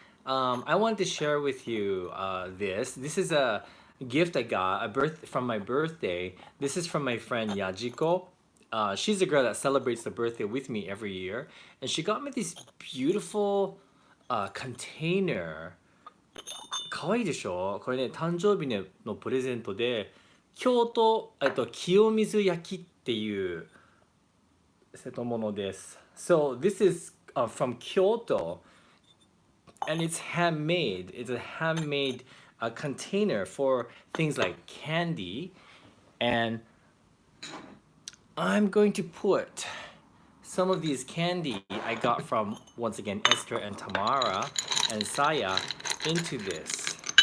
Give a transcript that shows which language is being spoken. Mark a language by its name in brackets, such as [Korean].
[English] I wanted to share with you this. This is a gift I got from my birthday. This is from my friend Yajiko. She's a girl that celebrates the birthday with me every year, and she got me this beautiful container. [Japanese] 可愛いでしょ？これね、誕生日のプレゼントで、京都、清水焼きっていう瀬戸物です。 [English] So this is from Kyoto, and it's handmade. It's a handmade container for things like candy, and I'm going to put some of these candy I got from, once again, Esther and Tamara and Saya into this.